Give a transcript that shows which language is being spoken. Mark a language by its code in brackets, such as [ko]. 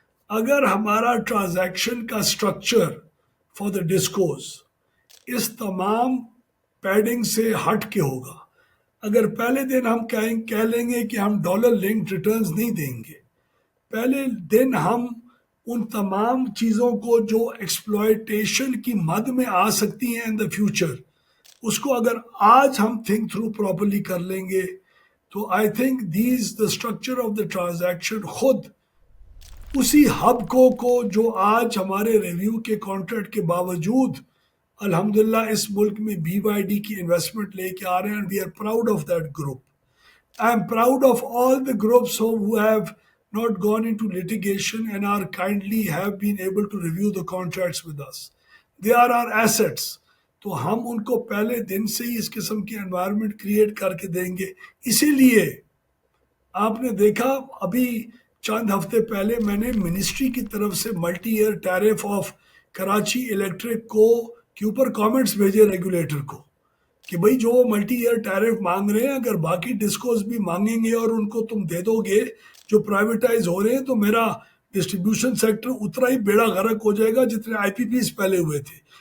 [ur] اگر ہمارا ٹرانزیکشن کا اسٹرکچر [en] for the disclose [ur] اس تمام پیڈنگ سے ہٹ کے ہوگا، اگر پہلے دن ہم کہہ لیں گے کہ ہم ڈالر لنک ریٹرنز نہیں دیں گے، پہلے دن ہم ان تمام چیزوں کو جو ایکسپلوئٹیشن کی مد میں آ سکتی ہیں [en] in the future, [ur] اس کو اگر آج ہم تھنک تھرو پراپرلی کر لیں گے تو [en] I think these the structure of the transaction [ur] خود اسی ہب کو جو آج ہمارے ریویو کے کانٹریکٹ کے باوجود الحمدللہ اس ملک میں بی وائی ڈی کی انویسٹمنٹ لے کے آ رہے ہیں. [en] We are proud of that group. I am proud of all the groups who have not gone into litigation and are kindly have been able to review the contracts with us. They are our assets. [ur] تو ہم ان کو پہلے دن سے ہی اس قسم کی environment create کر کے دیں گے. اسی لیے آپ نے دیکھا ابھی چند ہفتے پہلے میں نے منسٹری کی طرف سے multi year tariff of Karachi electric کو کے اوپر کامنٹس بھیجے ریگولیٹر کو کہ بھئی جو ملٹی ایئر ٹیرف مانگ رہے ہیں اگر باقی ڈسکوز بھی مانگیں گے اور ان کو تم دے دو گے جو پرائیویٹائز ہو رہے ہیں تو میرا ڈسٹریبیوشن سیکٹر اتنا ہی بیڑا غرق ہو جائے گا جتنے آئی پی پیز پہلے ہوئے تھے.